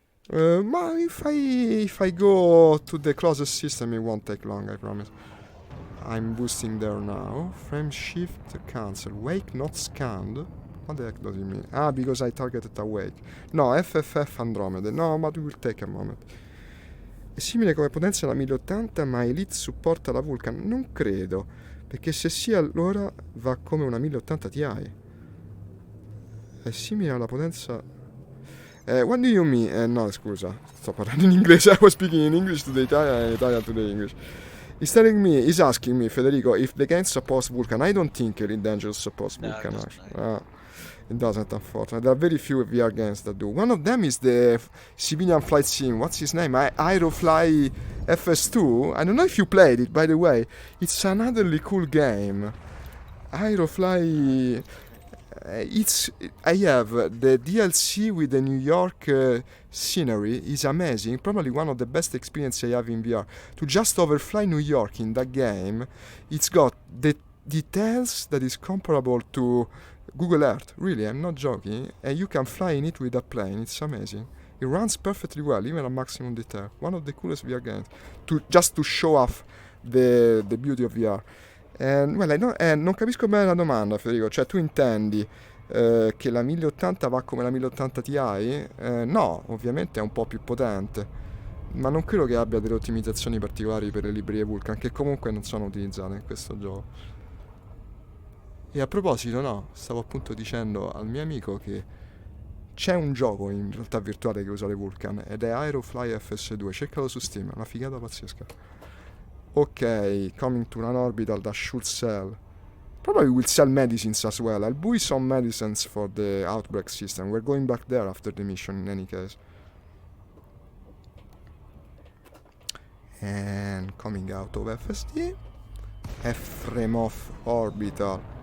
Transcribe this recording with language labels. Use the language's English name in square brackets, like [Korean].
[English] If I go to the closest system, it won't take long, I promise. I'm boosting there now. Frame shift, cancel. Wake not scanned. What the heck does it mean? Because I targeted a wake. No, FFF Andromeda. No, but it will take a moment. [Italian] È simile come potenza alla 1080, ma Elite supporta la Vulcan? Non credo, perché se sì allora va come una 1080 Ti. È simile alla potenza... [English] what do you mean? [Italian] No, scusa, sto parlando in inglese. [English] I was speaking in English to the Italian and Italian to the English. He's asking me, Federico, if the game supports Vulcan. I don't think Elite Dangerous supports Vulcan, actually. It doesn't, unfortunately. There are very few VR games that do. One of them is the civilian flight sim. What's his name? Aerofly FS2. I don't know if you played it, by the way. It's another cool game. Aerofly... I have the DLC with the New York scenery. Is amazing. Probably one of the best experiences I have in VR. To just overfly New York in that game, it's got the details that is comparable to Google Earth, really, I'm not joking, and you can fly in it with a plane. It's amazing. It runs perfectly well, even at maximum detail. One of the coolest VR games, just to show off the beauty of VR. [Italian] Non capisco bene la domanda, Federico. Cioè, tu intendi che la 1080 va come la 1080 Ti? No, ovviamente è un po' più potente, ma non credo che abbia delle ottimizzazioni particolari per le librerie Vulkan, che comunque non sono utilizzate in questo gioco. E a proposito, no, stavo appunto dicendo al mio amico che c'è un gioco in realtà virtuale che usa le Vulkan ed è Aerofly FS2, cercalo su Steam, è una figata pazzesca. [English] Ok, coming to an orbital that should sell. Probably will sell medicines as well. I'll buy some medicines for the outbreak system. We're going back there after the mission in any case. And coming out of FSD. Efremov orbital.